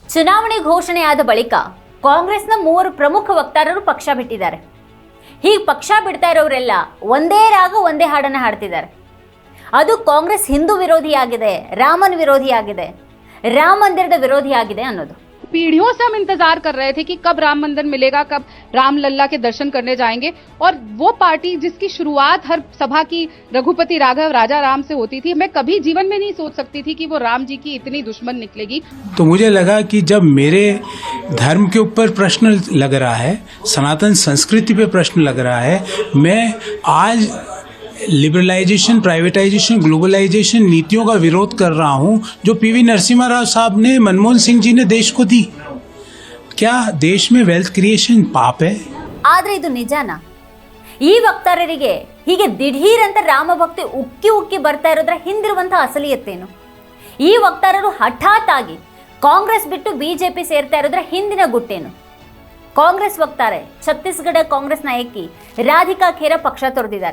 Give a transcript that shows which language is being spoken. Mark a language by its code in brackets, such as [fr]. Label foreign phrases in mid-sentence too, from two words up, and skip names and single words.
[kn] ಚುನಾವಣೆ ಘೋಷಣೆಯಾದ ಬಳಿಕ ಕಾಂಗ್ರೆಸ್ನ ಮೂವರು ಪ್ರಮುಖ ವಕ್ತಾರರು ಪಕ್ಷ ಬಿಟ್ಟಿದ್ದಾರೆ. ಹೀಗೆ ಪಕ್ಷ ಬಿಡ್ತಾ ಇರೋರೆಲ್ಲ ಒಂದೇ ರಾಗ ಒಂದೇ ಹಾಡನ್ನು ಹಾಡ್ತಿದ್ದಾರೆ. ಅದು ಕಾಂಗ್ರೆಸ್ ಹಿಂದೂ ವಿರೋಧಿಯಾಗಿದೆ, ರಾಮನ್ ವಿರೋಧಿಯಾಗಿದೆ, ರಾಮ ಮಂದಿರದ ವಿರೋಧಿಯಾಗಿದೆ ಅನ್ನೋದು. [hi] पीढ़ियों से हम इंतजार कर रहे थे कि कब राम मंदिर मिलेगा, कब राम लल्ला के दर्शन करने जाएंगे। और वो पार्टी जिसकी शुरुआत हर सभा की रघुपति राघव राजा राम से होती थी, मैं कभी जीवन में नहीं सोच सकती थी कि वो राम जी की इतनी दुश्मन निकलेगी। तो मुझे लगा कि जब मेरे धर्म के ऊपर प्रश्न लग रहा है, सनातन संस्कृति पे प्रश्न लग रहा है, मैं आज [en] liberalization, privatization, globalization [hi] नीतियों का विरोध कर रहा हूं जो पीवी नरसिम्हा राव साहब ने, मनमोहन सिंह जी ने देश को दी। क्या देश में [en] wealth creation [hi] पाप है? [kn] ಆದ್ರೆ ಇದು ನಿಜಾನಾ? ಈ ವಕ್ತಾರರಿಗೆ ಹೀಗೆ ದಿಢೀರ್ ಅಂತ ರಾಮ ಭಕ್ತಿ ಉಕ್ಕಿ ಉಕ್ಕಿ ಬರ್ತಾ ಇರೋದ್ರ ಹಿಂದಿರುವಂತಹ ಅಸಲಿಯತ್ತೇನು? ಈ ವಕ್ತಾರರು ಹಠಾತ್ ಆಗಿ ಕಾಂಗ್ರೆಸ್ ಬಿಟ್ಟು ಬಿಜೆಪಿ ಸೇರ್ತಾ ಇರೋದ್ರ ಹಿಂದಿನ ಗುಟ್ಟೇನು? ಕಾಂಗ್ರೆಸ್ ವಕ್ತಾರೆ ಛತ್ತೀಸ್ಗಢ ಕಾಂಗ್ರೆಸ್ ನಾಯಕಿ ರಾಧಿಕಾ ಖೇರಾ ಪಕ್ಷ ತೊರೆದಿದ್ದಾರೆ.